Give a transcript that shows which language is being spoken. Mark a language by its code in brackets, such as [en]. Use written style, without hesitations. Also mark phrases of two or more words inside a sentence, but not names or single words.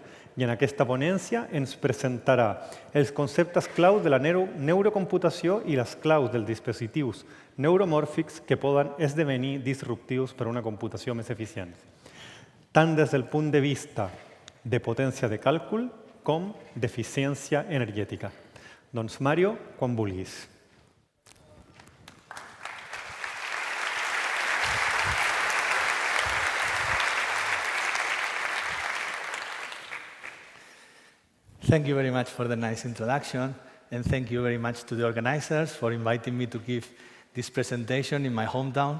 [ca] I en aquesta ponència ens presentarà els conceptes clau de la neurocomputació i les claus dels dispositius neuromòrfics que poden esdevenir disruptius per a una computació més eficient, tant des del punt de vista de potència de càlcul com d'eficiència energètica. Doncs, Mario, quan vulguis. [en] Thank you very much for the nice introduction, and thank you very much to the organizers for inviting me to give this presentation in my hometown.